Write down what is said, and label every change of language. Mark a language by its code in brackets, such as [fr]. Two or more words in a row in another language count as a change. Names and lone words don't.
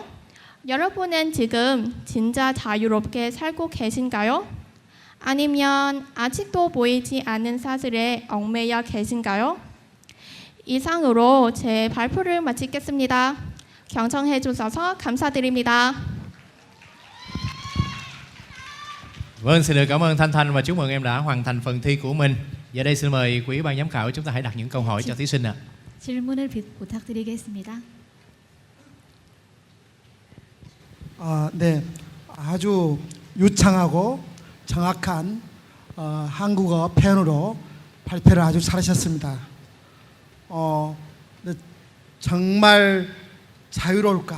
[ko] 여러분은 지금 진짜 자유롭게 살고 계신가요? 아니면 아직도 보이지 않는 사슬에 얽매여 계신가요? 이상으로 제 발표를 마치겠습니다. 경청해 주셔서 감사드립니다. [vi] Vâng, xin được cảm ơn Thanh Thanh và chúc mừng em đã hoàn thành phần thi của mình. Giờ đây xin mời quý ban giám khảo chúng ta hãy đặt những câu hỏi cho thí sinh ạ. [ko] 질문을 부탁드리겠습니다. 네, 아주 유창하고 정확한 한국어 표현으로 발표를 아주 잘하셨습니다. 네, 정말 자유로울까?